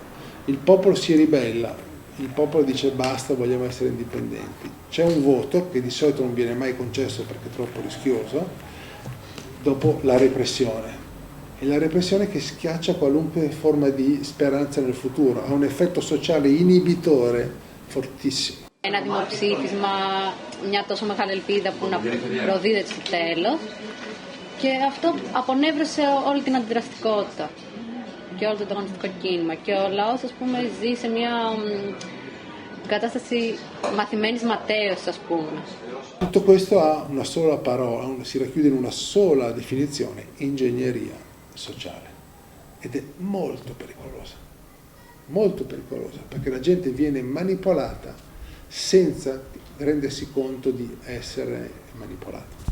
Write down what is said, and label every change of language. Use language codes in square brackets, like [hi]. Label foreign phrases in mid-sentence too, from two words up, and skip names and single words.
[it] Il popolo si ribella, il popolo dice basta, vogliamo essere indipendenti. C'è un voto che di solito non viene mai concesso perché è troppo rischioso, dopo la repressione. E la repressione che schiaccia qualunque forma di speranza nel futuro, ha un effetto sociale inibitore fortissimo. [el] Ένα δημοψήφισμα, μια τόσο μεγάλη ελπίδα που να προδίδεται στο τέλος, και αυτό απονεύρωσε όλη την αντιδραστικότητα και όλο το ανταγωνιστικό κίνημα και ο λαός, ας πούμε, ζει σε μια κατάσταση μαθημένης ματέως, ας πούμε. [it] Tutto questo ha una sola parola, si racchiude in una sola definizione, ingegneria sociale, ed è molto pericolosa, perché la gente viene manipolata senza rendersi conto di essere manipolata.